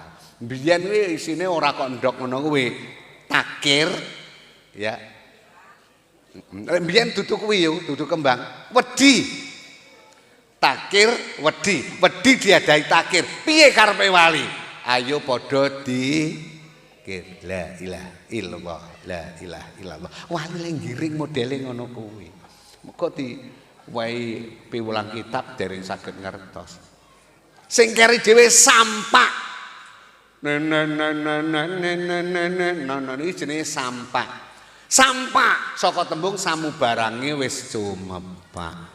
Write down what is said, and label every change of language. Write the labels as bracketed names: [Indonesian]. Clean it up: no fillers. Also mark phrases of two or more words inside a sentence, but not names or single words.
[Javanese] Biyen kuwi isine ora kok ndok ngono kuwi. Takir ya. Biyen dudu kuwi yo, dudu kembang. Wedi. Takir, wedi diadai takir. Piye karepe wali? Ayo padha dikir. [Arabic] لا إله إلا الله، لا إله إلا الله. [Javanese] Wali le ngiring modele ngono kuwi. Muga wae piwulang kitab dereng saged ngertos. Sing keri dhewe sampak. Iki jenenge sampak. Sampak saka tembung samubarange wis cumepak.